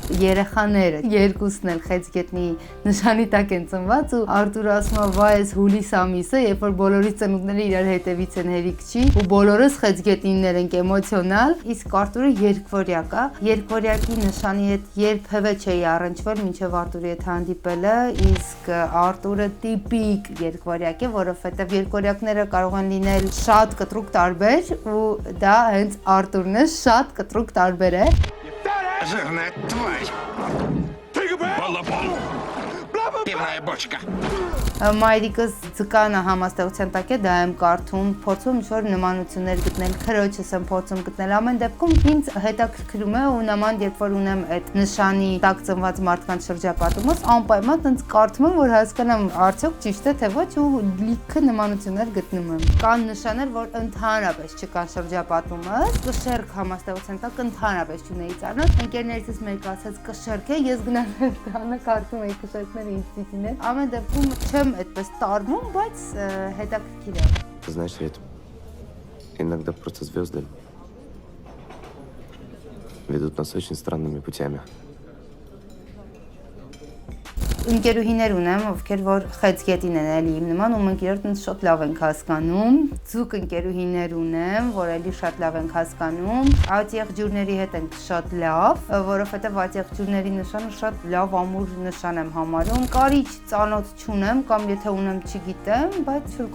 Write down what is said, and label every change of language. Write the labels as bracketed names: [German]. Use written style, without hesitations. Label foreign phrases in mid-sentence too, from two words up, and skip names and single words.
[Armenian] Երեխաները երկուսն էլ խեցգետնի նշանի տակ են ծնված ու Արտուրը ասում է՝ «Վայ, այս հուլիս ամիսը, երբ որ բոլորի ծնունդները իրար հետևից են հերիք չի, ու բոլորս խեցգետնիներ ենք էմոցիոնալ, իսկ Արտուրը երկվորյակ է։ Երկվորյակի նշանի հետ երբևէ չէի առնչվել, մինչև Արտուրի հետ հանդիպելը, իսկ Արտուրը տիպիկ երկվորյակ է, որովհետև երկվորյակները կարող են լինել շատ կտրուկ տարբեր ու դա հենց Արտուրն է, շատ կտրուկ տարբեր է։ [Russian] Жирная тварь. Балабол. Пивная бочка. [Armenian] Մայրիկս ձկանը համաստեղության տակ է, դա եմ կարդում, փորձում ինչ-որ նմանություններ գտնել, քրոջս եմ փորձում գտնել, ամեն դեպքում ինձ հետաքրքրում է ու նման երբ որ ունեմ այդ նշանի տակ ծնված մարդկանց շրջապատումս, անպայման տենց կարդում եմ, որ հասկանամ արդյոք ճիշտ է թե ոչ ու լիքը նմանություններ գտնում եմ։ Կան նշաններ, որ ընդհանրապես չկան շրջապատումս, կշերք համաստեղության տակ ընդհանրապես չունեի ծանոթ, ընկերներիցս մեկը ասաց կշերք է, ես գնալ տանը կարդում էի կշերքները ինձ դիտին են, ամեն դեպքում չեմ այդպես տարվում, բայց հետաքրքիր է։ [Russian] Знаешь, Свет, иногда просто звезды ведут нас очень странными путями. [Armenian] Ընկերուհիներ ունեմ, ովքեր որ խեցգետին են էլի իմ նման ու մենք իրար տենց շատ լավ ենք հասկանում։ Ձուկ ընկերուհիներ ունեմ, որ էլի շատ լավ ենք հասկանում։ Այդ եղջյուրների հետ ենք շատ լավ, որովհետև այդ եղջյուրների նշանը շատ լավ ամուր նշան եմ համարում։ Կարիճ ծանոթ չունեմ կամ եթե ունեմ չգիտեմ, բայց ինչ-որ